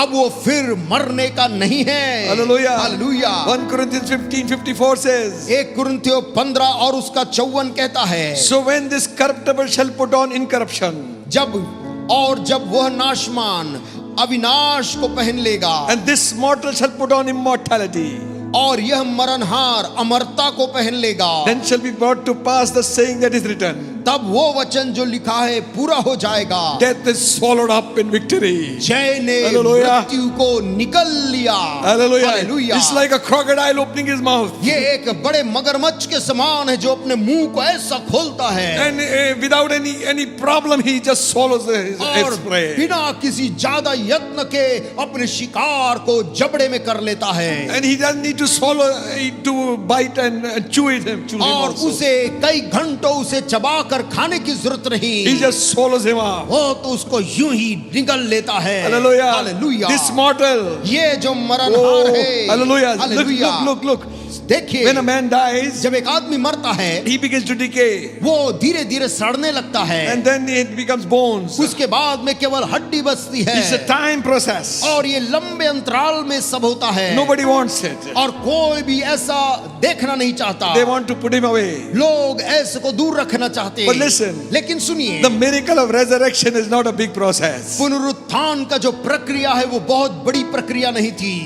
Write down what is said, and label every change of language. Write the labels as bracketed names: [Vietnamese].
[Hindi] अब वो फिर मरने का नहीं है। [English] Hallelujah. [Hindi] हालेलुया। [English] 1 Corinthians 15:54 says, [Hindi] 1 कुरिन्थियों 15 और उसका 54 कहता है, [English] so when this corruptible shall put on incorruption, [Hindi] जब वह नाशमान अविनाश को पहन लेगा [English] and this mortal shall put on immortality, [Hindi] और यह मरणहार अमरता को पहन लेगा, [English] then shall be brought to pass the saying that is written, [Hindi] तब वो वचन जो लिखा है पूरा हो जाएगा, [English] death is swallowed up in victory. [Hindi] जय ने [English] Hallelujah. [Hindi] मृत्यु को निगल लिया। [English] Hallelujah. [Hindi] Hallelujah. [English] It's like a crocodile opening his mouth, [Hindi] ये एक बड़े मगरमच्छ के समान है जो अपने मुंह को ऐसा खोलता है [English] and without any problem he just swallows his [Hindi] और [English] prey, [Hindi] बिना किसी ज्यादा यत्न के अपने शिकार को जबड़े में कर लेता है [English] and he doesn't need to swallow to bite and chew him [Hindi] और [English] also. [Hindi] उसे कई घंटों उसे चबाकर खाने की जरूरत नहीं, [English] He just swallows him up. [Hindi] वो तो उसको यूं ही निगल लेता है। [English] Hallelujah. [Hindi] हालेलुया। [English] This mortal. [Hindi] ये जो मरणहार [English] Oh, [Hindi] है, [English] hallelujah. [Hindi] हालेलुया। [English] Look. [Hindi] देखिए, [English] When a man dies, [Hindi] जब एक आदमी मरता है [English] he begins to decay, [Hindi] वो धीरे धीरे सड़ने लगता है, [English] and then it becomes bones. [Hindi] उसके बाद में केवल हड्डी बचती है [English] It's a time process. [Hindi] और ये लंबे अंतराल में सब होता है। [English] Nobody wants it. [Hindi] और कोई भी ऐसा देखना नहीं चाहता, [English] They want to put him away. [Hindi] लोग ऐसे को दूर रखना चाहते [English] But [Hindi] हैं। [English] listen, [Hindi] लेकिन सुनिए, [English] the miracle of resurrection is not a big process. [Hindi] पुनरुत्थान का जो प्रक्रिया है वो बहुत बड़ी प्रक्रिया नहीं थी।